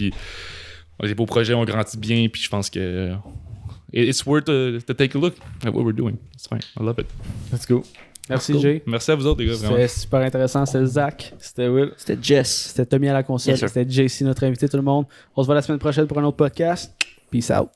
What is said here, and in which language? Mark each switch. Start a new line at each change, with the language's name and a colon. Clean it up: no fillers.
French: Puis on a des beaux projets, on grandit bien. Puis je pense que
English: it's worth to take a look at what we're doing. It's fine. I love it. Let's go.
French: Merci,
English: Cool.
French: Jay. Merci à vous autres, les gars. C'était super intéressant. C'était Zach. C'était Will. C'était Jess. C'était Tommy à la console.
English: Yes, sir.
French: C'était JC, notre invité, tout le monde. On se voit la semaine prochaine pour un autre podcast.
English: Peace out.